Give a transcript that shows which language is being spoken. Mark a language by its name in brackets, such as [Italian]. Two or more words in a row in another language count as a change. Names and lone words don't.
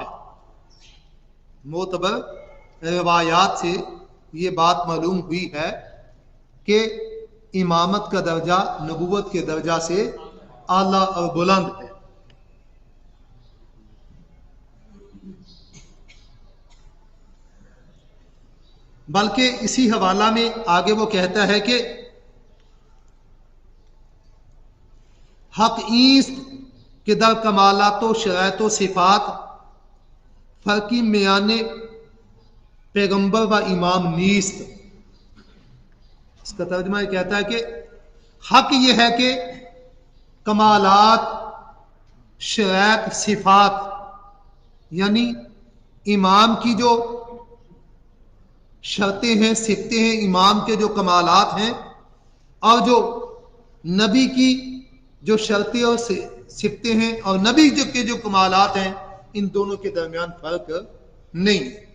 [Urdu] معتبر روایات سے یہ بات معلوم ہوئی ہے کہ امامت کا درجہ نبوت کے درجہ سے اعلیٰ اور بلند ہے۔ بلکہ اسی حوالہ میں آگے وہ کہتا ہے کہ [Persian] حق ایست کہ در کمالات و شرائط و صفات فرقی میان پیغمبر و امام نیست۔ [Urdu] اس کا ترجمہ یہ کہتا ہے کہ حق یہ ہے کہ کمالات، شرائط، صفات یعنی امام کی جو شرطیں ہیں، صفتیں ہیں، امام کے جو کمالات ہیں، اور جو نبی کی جو شرطیں اور صفتیں ہیں اور نبی کے جو کمالات ہیں، ان دونوں کے درمیان فرق نہیں۔